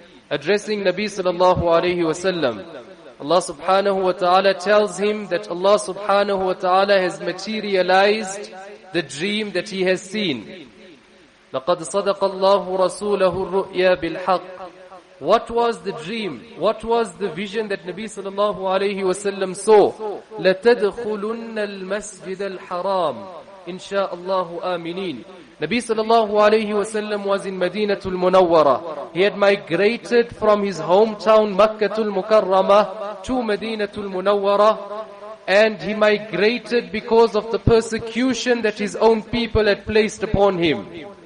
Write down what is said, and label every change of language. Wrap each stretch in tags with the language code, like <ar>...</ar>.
<en>Addressing Nabi sallallahu alayhi wa sallam, Allah subhanahu wa ta'ala tells him that Allah subhanahu wa ta'ala has materialized the dream that he has seen.</en> <ar>لَقَدْ صَدَقَ اللَّهُ رَسُولَهُ الرُّؤْيَا بِالْحَقِّ.</ar> <en>What was the dream? What was the vision that Nabi sallallahu alayhi wa sallam saw?</en> <ar>لَتَدْخُلُنَّ الْمَسْجِدَ الْحَرَامِ Insha'Allahu aminin.</ar> <en>Nabi sallallahu alayhi wa sallam was in Madinatul Munawwara. He had migrated from his hometown Makkatul Mukarramah to Madinatul Munawwara, and he migrated because of the persecution that his own people had placed upon him.</en>